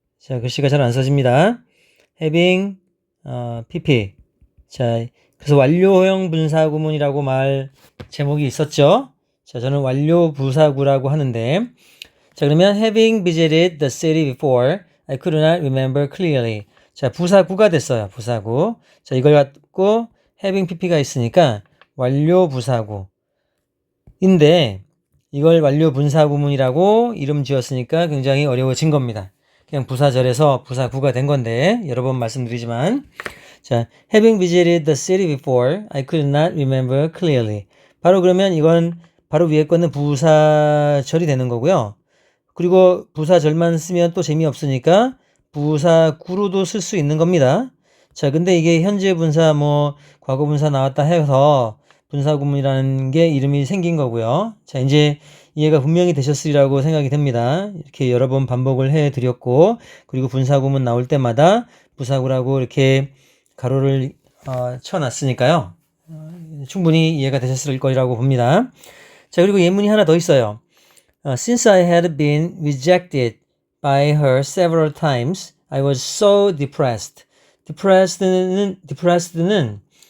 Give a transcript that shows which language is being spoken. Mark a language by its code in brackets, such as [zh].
[ko] 자, 글씨가 잘 안 써집니다. [en] having pp. [ko] 자, 그래서 완료형 분사구문이라고 말 제목이 있었죠. 자, 저는 완료 부사구라고 하는데 자, 그러면 [en] having visited the city before I could not remember clearly. [ko] 자, 부사구가 됐어요. 부사구. 자, 이걸 갖고 having pp가 있으니까 완료 부사구인데 이걸 완료 분사구문이라고 이름 지었으니까 굉장히 어려워진 겁니다. 그냥 부사절에서 부사구가 된 건데 여러 번 말씀드리지만 자, [en] having visited the city before I could not remember clearly. [ko] 바로 그러면 이건 바로 위에 거는 부사절이 되는 거고요. 그리고 부사절만 쓰면 또 재미없으니까 부사구로도 쓸 수 있는 겁니다. 자, 근데 이게 현재 분사 과거 분사 나왔다 해서 분사구문이라는 게 이름이 생긴 거고요. 자, 이제 이해가 분명히 되셨으리라고 생각이 됩니다. 이렇게 여러 번 반복을 해 드렸고 그리고 분사구문 나올 때마다 부사구라고 이렇게 가로를 쳐놨으니까요. 충분히 이해가 되셨을 거라고 봅니다. 자, 그리고 예문이 하나 더 있어요. [en] Since I had been rejected by her several times, I was so depressed. depressed는